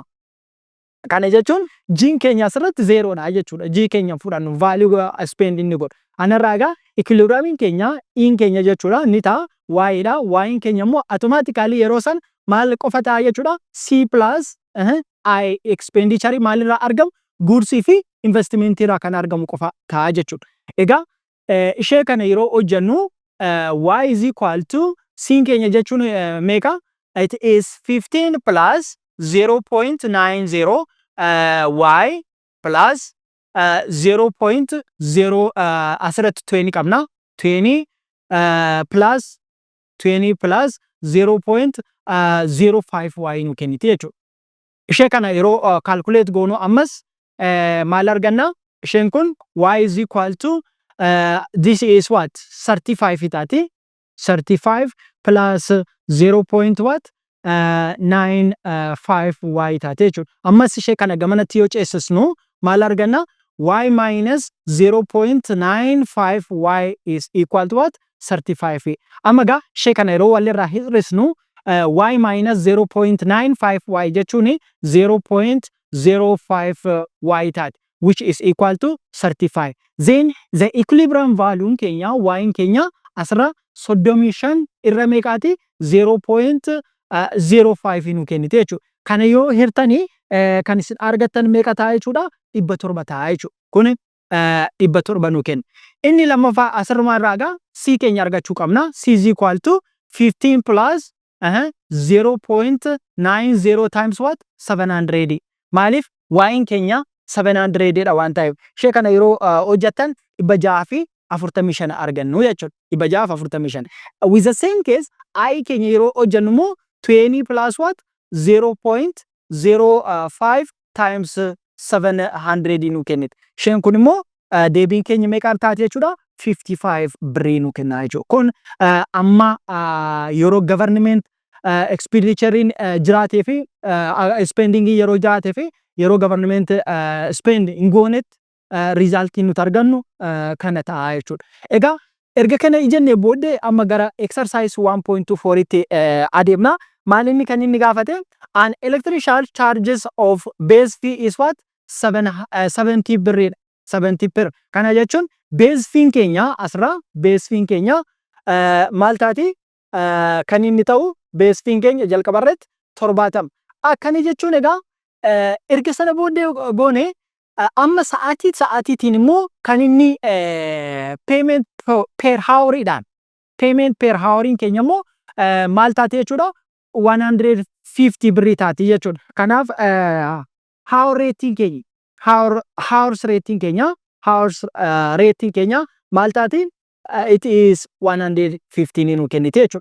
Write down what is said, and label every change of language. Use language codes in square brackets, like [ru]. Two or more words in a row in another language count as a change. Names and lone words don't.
[om] Kana jechuun jiin keenya asirratti zeeroodha jechuudha. Jii keenya fudhannu value spend inni godhu. Anarraa egaa equilibrium keenya in keenya jechuudha ni ta'a y'dha. Y'in keenya immoo automatically yeroo san maal qofa ta'a jechuudha? [en] C plus I expenditure maalirraa argamu? [om] Guursii fi investment irraa kan argamu qofa ta'a jechuudha. Egaa ishee kana yeroo hojjennu [en] y is equal to C [om] keenya jechuun meeqa? [en] It is 15 plus 0.90 y plus 0.0 [om] asirratti 20 qabna. [en] 20 plus 20 plus 0.05 y [om] nu kenniti jechuudha. Ishee kana yeroo calculate goonu ammas maal arganna? Isheen kun [en] y is equal to this is what? [om] 35 taati. 35 plus 0.95 y taate jechuudha. Ammas ishee kana gamanatti yoo ceessisnu maal arganna? [en] Y minus 0.95 y is equal to what? 35. [om] Amma egaa ishee kana yeroo walirraa hir'isnu y minus 0.95 y jechuun 0.05 y taate, [en] which is equal to 35. Then the equilibrium value [om] keenya y keenya asirra 35 irra meeqaati? 0.05 nu kennite jechuudha. Kana yoo hirtanii kan isin argattan meeqa ta'a jechuudha? 700 ta'a jechuudha. Kun 700 nu kenna. Inni lammaffaa asirraa irraa egaa C keenya argachuu qabna. [en] C is equal to 15 plus 0.90 times what? 700. [om] Maaliif? Y'in keenya 700 dha waan ta'eef. Ishee kana yeroo hojjettan 645 argannu jechuudha. 645. [en] With the same case, I [om] keenya yeroo hojjennu immoo [en] 20 plus what? [om] 0.05 times 700 nu kennite. Isheen kun immoo deebiin keenya meeqa taate jechuudha? 55 birrii nu kenna jechuudha. Kun amma yeroo government expenditurein jiraatee fi spending yeroo jiraatee fi yeroo [en] government spend [om] hin goonetti resultiin nuti argannu kana ta'a jechuudha. Egaa erga kana ijannee booddee amma gara exercise 1.24 tti adeemna. Maalinni kan inni gaafate? An electrical charges of base fee is what? 70 birriidha. 70 birr. Kana jechuun [en] base fee [om] keenya asirraa [en] base fee [om] keenya maal taati? Kan inni ta'u [en] base fee [om] keenya jalqabarratti 70. Akkani jechuun egaa erga sana booddee goone amma sa'aatiitiin immoo kan inni [en] payment per hour payment per hour [om] keenya immoo maal taati jechuudha? 150 birrii taati jechuudha. Kanaaf [en] hour rating [om] keenya [en] hours rating [om] keenya maal taati? [en] It is [om] 115 nu kennite jechuudha.